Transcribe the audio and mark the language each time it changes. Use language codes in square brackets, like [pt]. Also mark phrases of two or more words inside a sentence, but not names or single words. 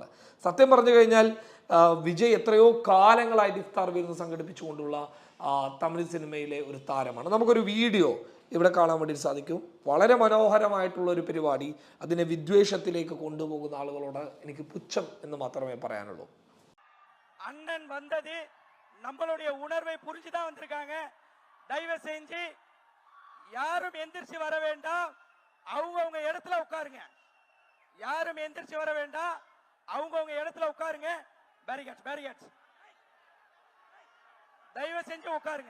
[ml] സത്യം പറഞ്ഞു കഴിഞ്ഞാൽ വിജയ് എത്രയോ കാലങ്ങളായിട്ട് ഇഫ്താർ വിരുന്ന് സംഘടിപ്പിച്ചുകൊണ്ടുള്ള തമിഴ് സിനിമയിലെ ഒരു താരമാണ്. നമുക്കൊരു വീഡിയോ ഇവിടെ കാണാൻ വേണ്ടി സാധിക്കും. വളരെ മനോഹരമായിട്ടുള്ള ഒരു പരിപാടി. അതിനെ വിദ്വേഷത്തിലേക്ക് കൊണ്ടുപോകുന്ന ആളുകളോട് എനിക്ക് പുച്ഛം എന്ന് മാത്രമേ പറയാനുള്ളൂ. [ta] அண்ணன் வந்தது நம்மளுடைய உணர்வை புரிஞ்சுதான் வந்திருக்காங்க. தயவு செஞ்சு யாரும் எந்திரிச்சு வர வேண்டாம், அவங்கவுங்க இடத்துல உட்காருங்க. யாரும் எந்திரிச்சு வர வேண்டாம், அவங்கவுங்க இடத்துல உட்காருங்க. பேரிகேட்ஸ் தயவு செஞ்சு உட்காருங்க.